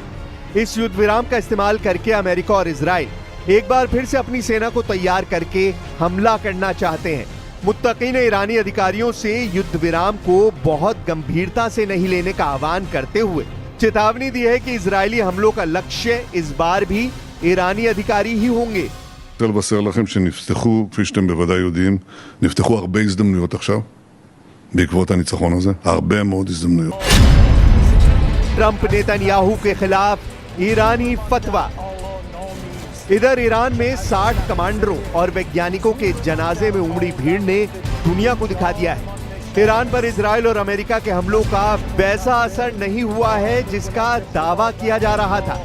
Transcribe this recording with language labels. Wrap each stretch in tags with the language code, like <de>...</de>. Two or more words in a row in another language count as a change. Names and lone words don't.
<hi>इस युद्ध विराम का इस्तेमाल करके अमेरिका और इजराइल एक बार फिर से अपनी सेना को तैयार करके हमला करना चाहते हैं। मुत्तकी ने ईरानी अधिकारियों से युद्ध विराम को बहुत गंभीरता से नहीं लेने का आह्वान करते हुए चेतावनी दी है कि इजरायली हमलों का लक्ष्य इस बार भी ईरानी अधिकारी ही होंगे।</hi> <he>רוצה לבשר לכם שנפתחו, כפי שאתם בוודאי יודעים, נפתחו הרבה הזדמנויות עכשיו, בעקבות הניצחון הזה, הרבה מאוד הזדמנויות.</he> <hi>ट्रंप नेतन्याहू के खिलाफ ईरानी फतवा। इधर ईरान में 60 कमांडरों और वैज्ञानिकों के जनाजे में उमड़ी भीड़ ने दुनिया को दिखा दिया है ईरान पर इजराइल और अमेरिका के हमलों का वैसा असर नहीं हुआ है जिसका दावा किया जा रहा था।</hi>